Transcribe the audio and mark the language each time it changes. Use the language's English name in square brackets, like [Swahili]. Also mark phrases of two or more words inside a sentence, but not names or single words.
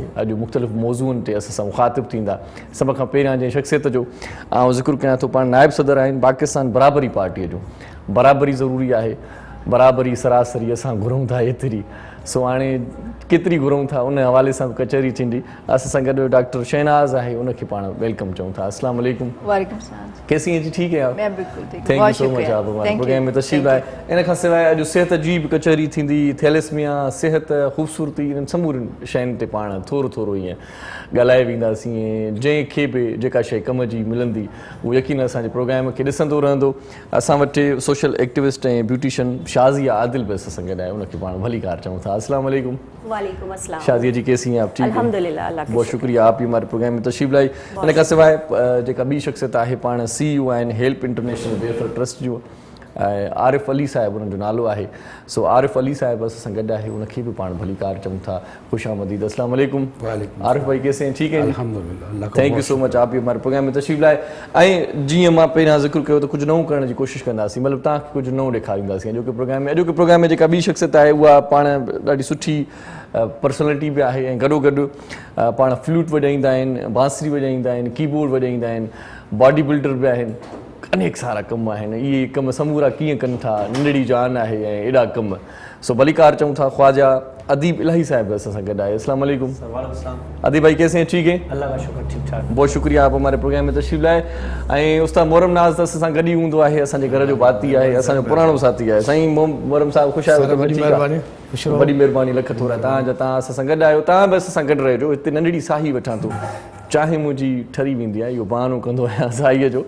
[Sindhi] अॼु मुख़्तलिफ़ मौज़ूअनि ते असां सां मुख़ातिब थींदा। सभ खां पहिरियां जंहिं शख़्सियत जो आउं ज़िक्र कयां थो, पाण नाइब सदर आहिनि पाकिस्तान बराबरी पार्टीअ जो। बराबरी ज़रूरी आहे, बराबरी सरासरी असां घुरूं था एतिरी, सो हाणे केतिरी घुरूं था उन हवाले सां कचहरी थींदी। असां सां गॾु डॉक्टर शहनाज आहे, उनखे पाण वेलकम चऊं था। [Arabic] السلام علیکم. وعلیکم سلام. [Urdu] کیسی ہیں جی؟ ٹھیک ہے آپ? میں بالکل ٹھیک ہوں. [English] thank you so much [Urdu] آپ ہمارے پروگرام میں تشریف لائے. [Sindhi] इन खां सवाइ अॼु सिहत जी बि कचहरी थींदी। थैलेसमिया, सिहत, ख़ूबसूरती, इन्हनि समूरनि शयुनि ते पाण थोरो थोरो ईअं ॻाल्हाए वेंदासीं ऐं जंहिंखे बि जेका शइ कम जी मिलंदी उहो यकीन असांजे प्रोग्राम खे ॾिसंदो रहंदो। असां वटि सोशल एक्टिविस्ट ऐं ब्यूटिशियन शाज़िया आदिल बि असां सां गॾु आहे, उनखे पाण भलीकार चऊं था। [Arabic] السلام علیکم. وعلیکم السلام. [Urdu] شازیہ جی کیسی ہیں آپ؟ ٹھیک ہے الحمدللہ، اللہ کا بہت شکریہ آپ بھی ہمارے پروگرام میں تشریف لائی. [Sindhi] इन खां सवाइ जेका ॿी शख़्सियत आहे पाण CEO आहिनि हेल्प इंटरनेशनल वेलफेयर ट्रस्ट जो, आरिफ़ अली साहिब उन्हनि जो नालो आहे। सो आरिफ़ अली साहिब असां सां गॾु आहे, उनखे बि पाण भलीकार चऊं था। [Urdu] خوش آمدید. [Arabic] السلام علیکم. [Urdu] عارف بھائی کیسے ہیں? ٹھیک ہے الحمدللہ. [English] thank you so much [Urdu] آپ بھی ہمارے پروگرام میں تشریف لائے. [Sindhi] ऐं जीअं मां पहिरियां ज़िक्र कयो त कुझु नओं करण जी कोशिशि कंदासीं, मतिलबु तव्हांखे कुझु नओं ॾेखारींदासीं। अॼोके प्रोग्राम में जेका ॿी शख़्सियत आहे उहा पाण ॾाढी सुठी पर्सनैलिटी बि आहे ऐं गॾोगॾु पाण फ्लूट वॼाईंदा आहिनि, बांसुरी वॼाईंदा आहिनि, कीबोर्ड वॼाईंदा आहिनि, [English] body builder [Sindhi] बि आहिनि। अनेक सारा कम आहिनि। इहे कम समूरा कीअं कनि था, नंढड़ी जान आहे ऐं एॾा कम। सो भलीकार चऊं था। ख्वाजा अदीब इलाही साहिब असां सां गॾु आहे। [Arabic] السلام علیکم. [Urdu] ادیب بھائی کیسے ہیں? ٹھیک ہے اللہ کا شکر، ٹھیک ٹھاک. بہت شکریہ آپ ہمارے پروگرام میں تشریف لائے. [Sindhi] ऐं उस्ताद मोहरम नाज़ त असां सां गॾु ई हूंदो आहे, असांजे घर जो भाती आहे, असांजो पुराणो साथी आहे। साईं मोहरम साहिबु ख़ुशि आहियो? वॾी महिरबानी, लख थोरा तव्हांजा। तव्हां असां सां गॾु आहियो, तव्हां बि असां सां गॾु रहिजो। हिते नंढड़ी साही वठां थो, चाहे मुंहिंजी ठरी वेंदी आहे, इहो बहानो कंदो आहियां साईअ जो।